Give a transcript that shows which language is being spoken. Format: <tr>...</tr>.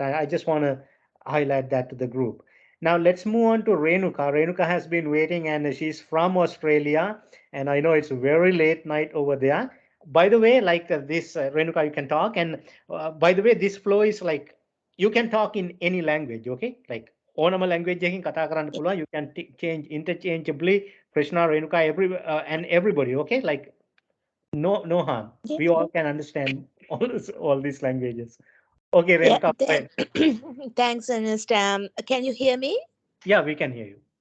<en>I just want to highlight that to the group. Now let's move on to Renuka. Renuka has been waiting, and she's from Australia, and I know it's very late night over there. By the way, like this, Renuka, you can talk. And by the way, this flow is like you can talk in any language, okay?</en> <si>Like ඕනම language එකකින් කතා කරන්න පුළුවන්.</si> <en>You can change interchangeably. Krishna, Renuka, and everybody, okay? Like no harm. We all can understand all these languages. Okay, Yeah, Renuka, go ahead. thanks, Ernest. Can you hear me? Yeah, we can hear you.</en>